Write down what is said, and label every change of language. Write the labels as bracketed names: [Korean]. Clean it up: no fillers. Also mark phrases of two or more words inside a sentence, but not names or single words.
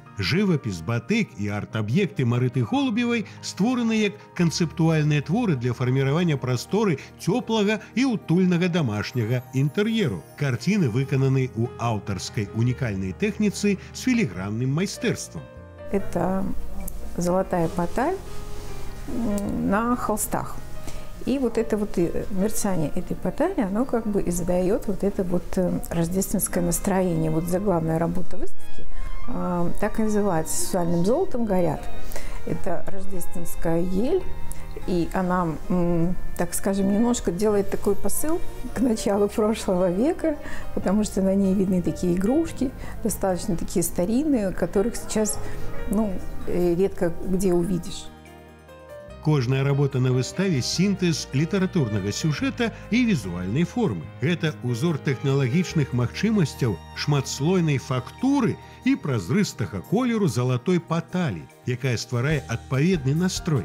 [Belarusian] Жывапіс, батык і арт-аб'екты Марыты Голубевай створаны як канцэптуальныя творы для фарміравання прасторы цёплага і утульнага дамашняга інтэр'еру. Карціны выкананы ў аўтарскай унікальнай тэхніцы з філігранным майстэрствам. [Russian] Это золотая поталь на холстах. И вот это вот мерцание этой потали, оно как бы и задает вот это вот рождественское настроение. Вот заглавная работа выставки так и называется «Сексуальным золотом горят». Это рождественская ель, и она, так скажем, немножко делает такой посыл к началу прошлого века, потому что на ней видны такие игрушки, достаточно такие старинные, которых сейчас редко где увидишь. [Belarusian] Кожная работа на выставе – сінтэз літаратурнага сюжэта і візуальнай формы. Гэта узор тэхналагічных магчымасцяў, шматслойнай фактуры і празрыстага колеру залатой паталі, якая стварае адпаведны настрой.